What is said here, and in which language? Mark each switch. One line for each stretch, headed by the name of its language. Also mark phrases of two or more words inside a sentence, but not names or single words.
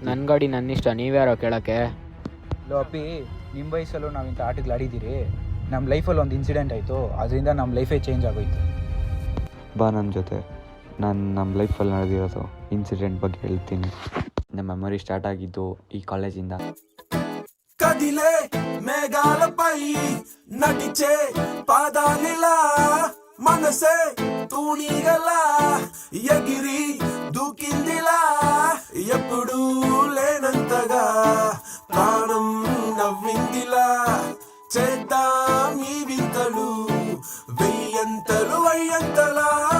Kannada: ನನ್ನ ಗಾಡಿ ನನ್ನಿಷ್ಟ, ನೀವ್ಯಾರೋ ಕೇಳೋಕ್ಕೆ? ಲೋ ಅಪ್ಪಿ, ನಿಮ್ಮ ವಯಸ್ಸಲ್ಲೂ ನಾವು ಇಂಥ ಆಟಗಳು ಆಡಿದ್ದೀರಿ. ನಮ್ಮ ಲೈಫಲ್ಲಿ ಒಂದು ಇನ್ಸಿಡೆಂಟ್ ಆಯಿತು, ಅದರಿಂದ ನಮ್ಮ
English: life change
Kannada: ಆಗೋಯ್ತು. ಬಾ ನನ್ನ ಜೊತೆ, ನಾನು ನಮ್ಮ ಲೈಫಲ್ಲಿ ನಡೆದಿರೋದು ಇನ್ಸಿಡೆಂಟ್ ಬಗ್ಗೆ ಹೇಳ್ತೀನಿ. ನಮ್ಮ
English: memory start
Kannada: ಆಗಿದ್ದು ಈ ಕಾಲೇಜಿಂದ.
Telugu: కదిలే మేఘాలపై నటిచే పాదాలిలా మనసే తూణీగలా ఎగిరి దూకిందిలా ఎప్పుడు లేనంతగా ప్రాణం నవ్విందిలా చేద్దాం ఈ వింతలు వెయ్యంతలు అయ్యంతలా